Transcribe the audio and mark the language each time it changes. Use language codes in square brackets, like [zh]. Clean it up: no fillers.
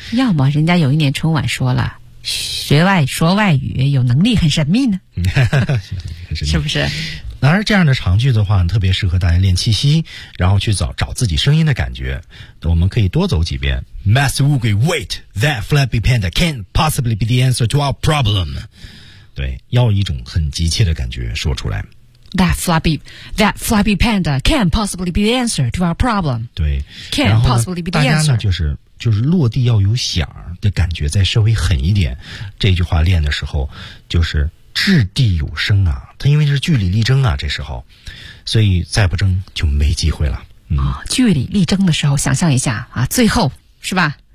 [zh] 要么人家有一年春晚说了，学外说外语有能力很神秘呢是不是。然而这样的长句的话特别适合大家练气息，然后去找自己声音的感觉。我们可以多走几遍 [en] Master 乌龟 Wait That flabby panda can't possibly be the answer to our problem。 [zh] 对，要一种很急切的感觉说出来。 [en] That flabby panda can't possibly be the answer to our problem。 [zh] 对， [en] can't possibly be the answer。 [zh] 大家呢就是落地要有响的感觉，再稍微狠一点，这句话练的时候就是掷地有声啊，他因为是据理力争啊，这时候，所以再不争就没机会了。据理力争的时候，想象一下啊，最后是吧？